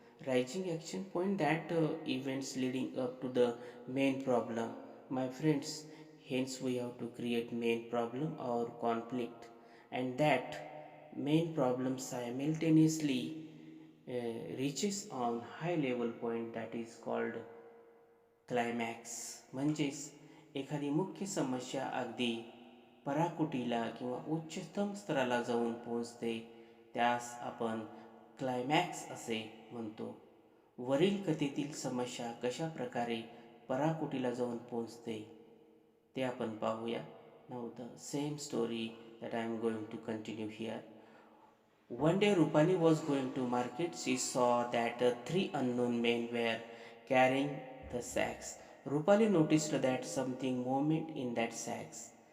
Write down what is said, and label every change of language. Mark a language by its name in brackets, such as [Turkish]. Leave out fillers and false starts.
[English] Rising action point, that events leading up to the main problem. My friends, hence we have to create main problem or conflict, and that main problem simultaneously reaches on high level point that is called climax. [Marathi] म्हणजेच एखादी मुख्य समस्या अगदी पराकुटीला किंवा उच्चतम स्तराला जाऊन पोहोचते, त्यास आपण क्लायमॅक्स असे म्हणतो. वरील कथेतील समस्या कशा प्रकारे पराकुटीला जाऊन पोहोचते ते आपण पाहूया. [English] Now the same story that I am going to continue here. One day Rupali was going to market. She saw that three unknown men were carrying the sacks. Rupali noticed that something moved in that sacks.